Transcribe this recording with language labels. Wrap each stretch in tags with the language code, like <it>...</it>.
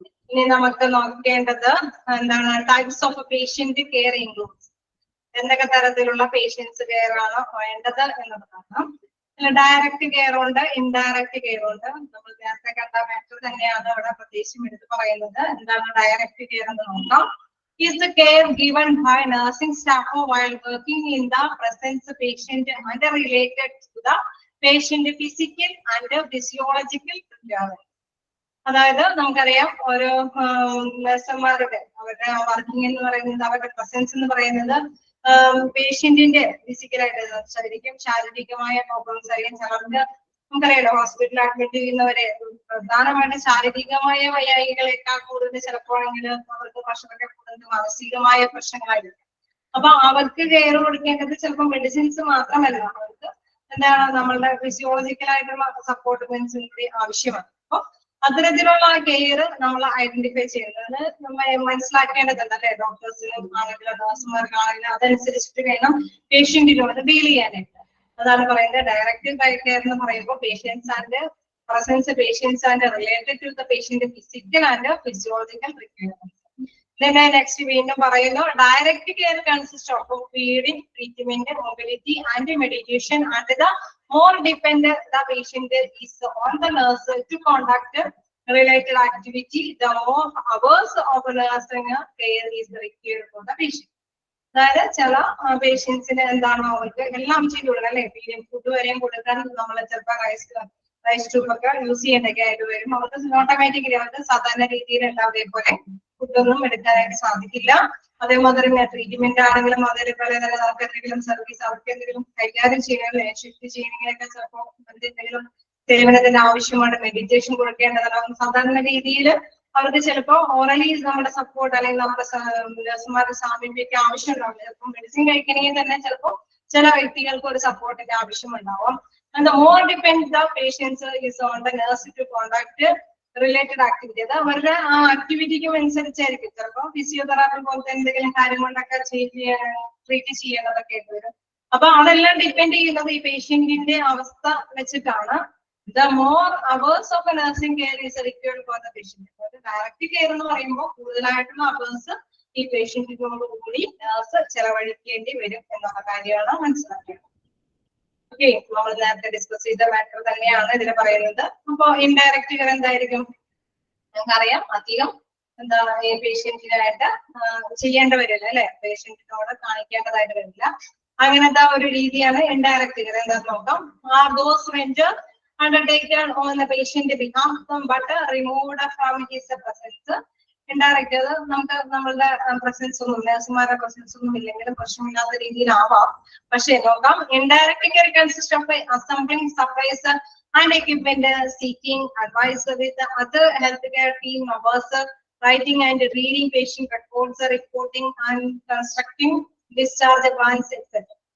<ml>ഇനി നമുക്ക് നോക്കേണ്ടത് എന്താണ്,</ml> <en>Types of patient care includes.</en> <ml>എന്തൊക്കെ തരത്തിലുള്ള പേഷ്യൻസ് കെയർ ആണ് വേണ്ടത് എന്നുള്ളതാണ്. ഡയറക്റ്റ് കെയർ ഉണ്ട്, ഇൻഡയറക്റ്റ് കെയർ ഉണ്ട്. നമ്മൾ നേരത്തെ കണ്ട മാറ്റർ തന്നെയാണ് അവിടെ പ്രത്യേകിച്ചും എടുത്ത് പറയുന്നത്. എന്താണ് ഡയറക്റ്റ് കെയർ എന്ന് നോക്കാം.</ml> <en>Is the care given by nursing staff while working in the presence patient and related to the patient physical and physiological preparedness.</en> <ml>അതായത് നമുക്കറിയാം ഓരോ നഴ്സുമാരുടെ അവരുടെ വർക്കിംഗ് എന്ന് പറയുന്നത്, അവരുടെ പ്രസൻസ് എന്ന് പറയുന്നത് പേഷ്യന്റിന്റെ ഫിസിക്കലായിട്ട് ശരിക്കും ശാരീരികമായ പ്രോബ്ലംസ് ആയിരിക്കും. ചിലർക്ക് നമുക്കറിയാലോ ഹോസ്പിറ്റലിൽ അഡ്മിറ്റ് ചെയ്യുന്നവരെ പ്രധാനമായിട്ട് ശാരീരികമായ വൈകാരികളെക്കാൾ കൂടുതൽ ചിലപ്പോഴെങ്കിൽ അവർക്ക് പ്രശ്നമൊക്കെ കൂടുതൽ മാനസികമായ പ്രശ്നങ്ങളായിരിക്കും. അപ്പൊ അവർക്ക് കെയർ കൊടുക്കേണ്ടത് ചിലപ്പോൾ മെഡിസിൻസ് മാത്രമല്ല, അവർക്ക് എന്താണ് നമ്മളുടെ ഫിസിയോളജിക്കലായിട്ടുള്ള സപ്പോർട്ട് കൂടി ആവശ്യമാണ്. അപ്പൊ അത്തരത്തിലുള്ള കെയർ നമ്മൾ ഐഡന്റിഫൈ ചെയ്യുന്നത് നമ്മൾ മനസ്സിലാക്കേണ്ടതുണ്ട് അല്ലെ? ഡോക്ടേഴ്സിനും ആണെങ്കിലും നഴ്സുമാർക്കാണെങ്കിലും അതനുസരിച്ചിട്ട് വേണം പേഷ്യന്റിനോട് ഡീൽ ചെയ്യാനായിട്ട്. അതാണ് പറയുന്നത് ഡയറക്റ്റ് കെയർ എന്ന് പറയുമ്പോൾ</ml> <en>Patients and presence patients and related to the patient physical and physiological requirement. Next</en> <ml>വീണ്ടും പറയുന്നു</ml> <en>Direct care consist of feeding, treatment, mobility and meditation and the more dependent the patient is on the nurse to conduct related activity, the more hours of nursing care is required for the patient.</en> <ml>അതായത് ചില പേഷ്യൻസിന് എന്താണ് അവർക്ക് എല്ലാം ചെയ്തു കൊടുക്കണം അല്ലെ? Feeding food വരെയും കൊടുക്കാൻ നമ്മൾ ചിലപ്പോൾ റൈസ് ട്യൂബൊക്കെ യൂസ് ചെയ്യേണ്ടൊക്കെ ആയിട്ട് വരും. അവർക്ക് ഓട്ടോമാറ്റിക്കലി അവർക്ക് സാധാരണ രീതിയിൽ എല്ലാവരെയും പോലെ ഫുഡൊന്നും എടുക്കാനായിട്ട് സാധിക്കില്ല. അതേമാതിരി ട്രീറ്റ്മെന്റ് ആണെങ്കിലും അതേപോലെ തന്നെ നമുക്ക് എന്തെങ്കിലും സർവീസ് അവർക്ക് എന്തെങ്കിലും കൈകാര്യം ചെയ്യണമല്ലേ, ഷിഫ്റ്റ് ചെയ്യണമെങ്കിലൊക്കെ ചിലപ്പോൾ എന്തെങ്കിലും സേവനത്തിന്റെ ആവശ്യമാണ്, മെഡിറ്റേഷൻ കൊടുക്കേണ്ടതാണ്. സാധാരണ രീതിയിൽ അവർക്ക് ചിലപ്പോൾ ഓറലി നമ്മുടെ സപ്പോർട്ട് അല്ലെങ്കിൽ നമ്മുടെ നഴ്സുമാരുടെ സാമീപ്യമൊക്കെ ആവശ്യമുണ്ടാവില്ല. ചിലപ്പോൾ മെഡിസിൻ കഴിക്കണമെങ്കിൽ തന്നെ ചിലപ്പോൾ ചില വ്യക്തികൾക്ക് ഒരു സപ്പോർട്ടിന്റെ ആവശ്യമുണ്ടാവും.</ml> <en>And the more depend the patients is on the nurse to conduct related activity.</en> <ml>അത് അവരുടെ ആ ആക്ടിവിറ്റിക്കും അനുസരിച്ചായിരിക്കും. ചിലപ്പോൾ ഫിസിയോതെറാപ്പി പോലത്തെ എന്തെങ്കിലും കാര്യം കൊണ്ടൊക്കെ ട്രീറ്റ് ചെയ്യേണ്ടതൊക്കെ ആയിട്ട് വരും. അപ്പൊ അതെല്ലാം ഡിപ്പെൻഡ് ചെയ്യുന്നത് ഈ പേഷ്യന്റിന്റെ അവസ്ഥ വെച്ചിട്ടാണ്.</ml> <en>The more hours of nursing care is required for the patient.</en> <ml>Direct care എന്ന് പറയുമ്പോൾ കൂടുതലായിട്ടുള്ള അവേഴ്സ് ഈ പേഷ്യന്റിനോട് കൂടി നഴ്സ് ചെലവഴിക്കേണ്ടി വരും എന്നുള്ള കാര്യമാണ് മനസ്സിലാക്കേണ്ടത്. ഓക്കെ, നമ്മൾ നേരത്തെ ഡിസ്കസ് ചെയ്ത മാറ്റർ തന്നെയാണ് ഇതിൽ പറയുന്നത്. അപ്പൊ ഇൻഡയറക്റ്റ് കെയർ എന്തായിരിക്കും? നമുക്കറിയാം അധികം എന്താണ് ഈ പേഷ്യന്റിനായിട്ട് ചെയ്യേണ്ട വരില്ല അല്ലെ? പേഷ്യന്റിനോട് കാണിക്കേണ്ടതായിട്ട് വരില്ല. അങ്ങനത്തെ ഒരു രീതിയാണ് ഇൻഡയറക്റ്റ് കെയർ. എന്താ നോക്കാം.</ml> <en>Those measures undertaken on the patient behalf but removed from his presence.</en> <ml>Indirect അത് നമുക്ക് നമ്മളുടെ പ്രസൻസ് ഒന്നും നഴ്സുമാരുടെ പ്രസൻസ് ഒന്നും ഇല്ലെങ്കിലും പ്രശ്നമില്ലാത്ത രീതിയിലാവാം. പക്ഷെ നോക്കാം,</ml> <en>Indirect care consist of assembling supplies and equipment, seeking advice with other health care team members, writing and reading patient records, reporting and constructing discharge plans etcetera.</en>